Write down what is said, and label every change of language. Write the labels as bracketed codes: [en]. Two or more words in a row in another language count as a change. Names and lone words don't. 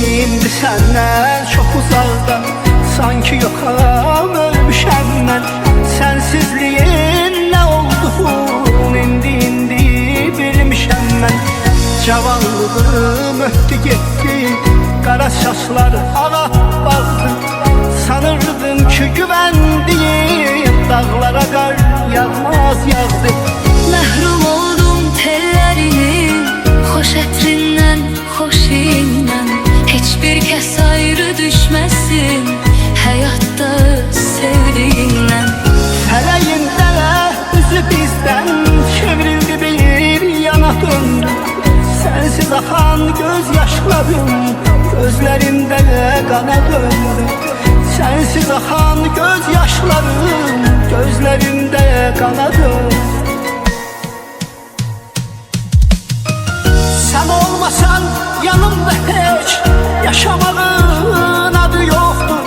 [az] İndi [tr] senden çok uzakta, [az] sanki yoxam ölmüşəm mən. [tr] Sensizliğin ne olduğunu [az] indi bilmişəm mən. Cavanlığım öptü gitti, qara saçlar ağa bağdı. [tr] Sanırdım ki güvendiğim dağlara qar yağmaz yağdı. [az] Məhrum oldum tellərinin, xoş ətrindən, xoş indən. Heç bir kəs ayrı düşməsin həyatda sevdiyindən. Fələyində üzü bizdən çevrildi, bir yana döndü. [tr] Sensiz akan gözyaşlarım gözlerimde kana döndü. Sensiz akan gözyaşlarım gözlerimde kana döndü. Sen olmasan yanımda hiç yaşamağın adı yoktur.